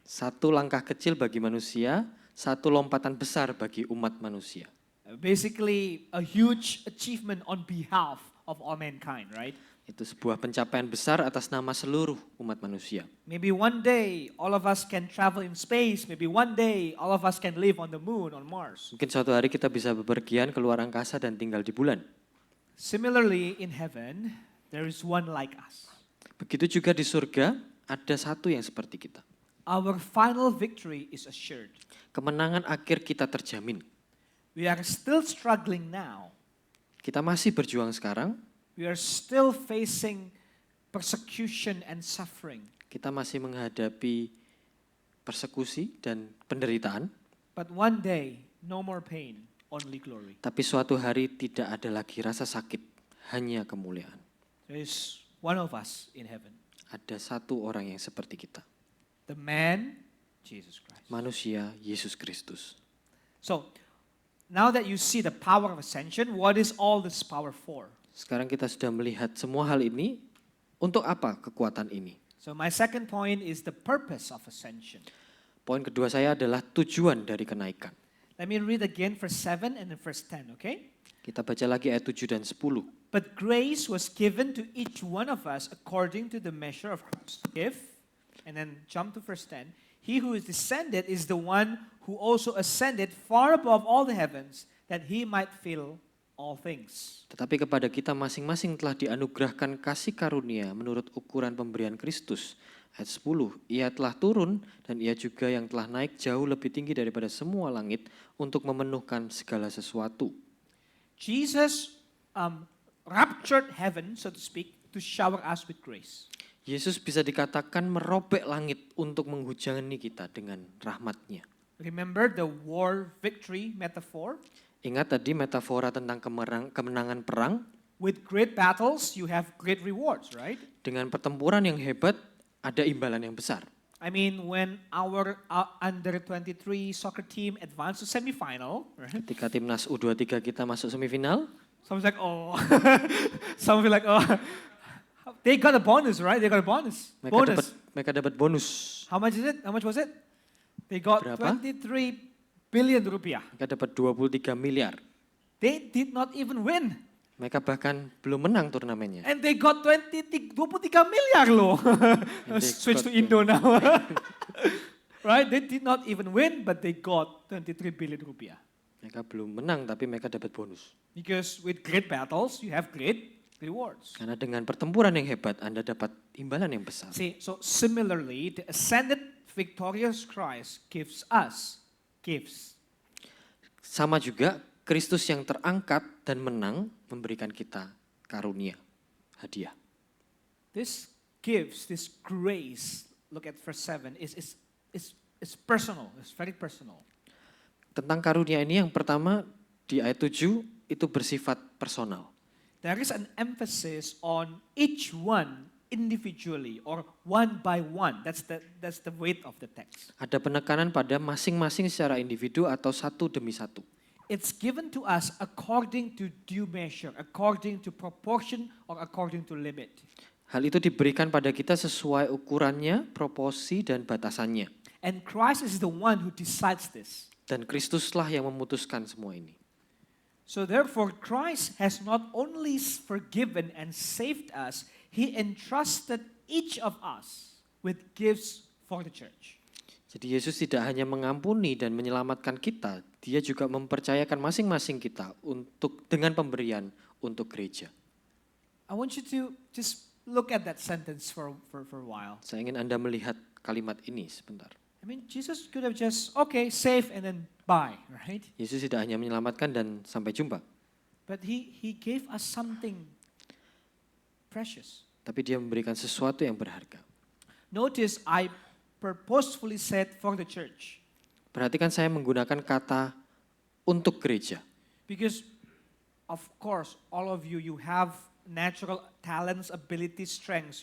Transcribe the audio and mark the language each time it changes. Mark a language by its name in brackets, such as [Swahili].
[Indonesian] satu langkah kecil bagi manusia, satu lompatan besar bagi umat manusia. [English] Basically, a huge achievement on behalf of all mankind, right? [Indonesian] Itu sebuah pencapaian besar atas nama seluruh umat manusia. [English] Maybe one day all of us can travel in space. Maybe one day all of us can live on the moon, on Mars. [Indonesian] Mungkin suatu hari kita bisa bepergian keluar angkasa dan tinggal di bulan. [English] Similarly, in heaven, there is one like us. [Indonesian] Begitu juga di surga, ada satu yang seperti kita. [English] Our final victory is assured. [Indonesian] Kemenangan akhir kita terjamin. [English] We are still struggling now. [Indonesian] Kita masih berjuang sekarang, [English] We are still facing persecution and suffering. [Indonesian] kita masih menghadapi persekusi dan penderitaan, [English] But one day, no more pain, only glory. [Indonesian] tapi suatu hari tidak ada lagi rasa sakit, hanya kemuliaan. [English] There is one of us in heaven. [Indonesian] Ada satu orang yang seperti kita, [English] The man, Jesus Christ. [Indonesian] manusia Yesus Kristus. [English] So, now that you see the power of ascension, what is all this power for? [Indonesian] Sekarang kita sudah melihat semua hal ini, untuk apa kekuatan ini? [English] So, my second point is the purpose of ascension. [Indonesian] Poin kedua saya adalah tujuan dari kenaikan. [English] Let me read again verse 7 and then verse 10, okay? [Indonesian] Kita baca lagi ayat 7 dan 10. [English] But grace was given to each one of us according to the measure of Christ's gift. And then jump to verse 10. He who is descended is the one who also ascended far above all the heavens, that he might fill all things. [Indonesian] Tetapi kepada kita masing-masing telah dianugerahkan kasih karunia menurut ukuran pemberian Kristus. Ayat 10, ia telah turun dan ia juga yang telah naik jauh lebih tinggi daripada semua langit untuk memenuhkan segala sesuatu. [English] Jesus raptured heaven, so to speak, to shower us with grace. [Indonesian] Yesus bisa dikatakan merobek langit untuk menghujani kita dengan rahmatnya. [English] Remember the war victory metaphor? [Indonesian] Ingat tadi metafora tentang kemenangan perang, [English] With great battles, you have great rewards, right? [Indonesian] dengan pertempuran yang hebat ada imbalan yang besar. [English] I mean, when our under 23 soccer team advanced to semifinal, right? [Indonesian] Ketika timnas U23 kita masuk semifinal, [English] Someone's like, oh. Some feel like, oh. They got a bonus, right? They got a bonus. [Indonesian] mereka dapat bonus. [English] How much is it? How much was it? They got [Indonesian] Berapa? [English] 23 billion rupiah. [Indonesian] Mereka dapat 23 miliar. [English] They did not even win. [Indonesian] Mereka bahkan belum menang turnamennya. [English] And they got 23 [Indonesian] miliar loh. [English] And they Switch to got Indo now. Right? They did not even win, but they got 23 billion rupiah. [Indonesian] Mereka belum menang tapi mereka dapat bonus. [English] Because with great battles, you have great rewards. [Indonesian] Karena dengan pertempuran yang hebat Anda dapat imbalan yang besar. [English] See, so similarly, the ascended victorious Christ gives us gifts. [Indonesian] Sama juga Kristus yang terangkat dan menang memberikan kita karunia, hadiah. [English] This gives, this grace, look at verse 7, is personal, it's very personal. [Indonesian] Tentang karunia ini yang pertama di ayat 7 itu bersifat personal. [English] There is an emphasis on each one individually or one by one. That's the weight of the text. [Indonesian] Ada penekanan pada masing-masing secara individu atau satu demi satu. [English] It's given to us according to due measure, according to proportion or according to limit. [Indonesian] Hal itu diberikan pada kita sesuai ukurannya, proporsi, dan batasannya. [English] And Christ is the one who decides this. [Indonesian] Dan Kristuslah yang memutuskan semua ini. [English] So therefore, Christ has not only forgiven and saved us, He entrusted each of us with gifts for the church. [Indonesian] Jadi Yesus tidak hanya mengampuni dan menyelamatkan kita, Dia juga mempercayakan masing-masing kita untuk dengan pemberian untuk gereja. [English] I want you to just look at that sentence for a while. [Indonesian] Saya ingin Anda melihat kalimat ini sebentar. [English] I mean, Jesus could have just, okay, save and then bye, right? [Indonesian] Yesus tidak hanya menyelamatkan dan sampai jumpa, [English] But he gave us something precious. [Indonesian] tapi Dia memberikan sesuatu yang berharga. [English] Notice I purposefully said for the church. [Indonesian] Perhatikan saya menggunakan kata untuk gereja. [English] Because, of course, all of you have natural talents, abilities, strengths.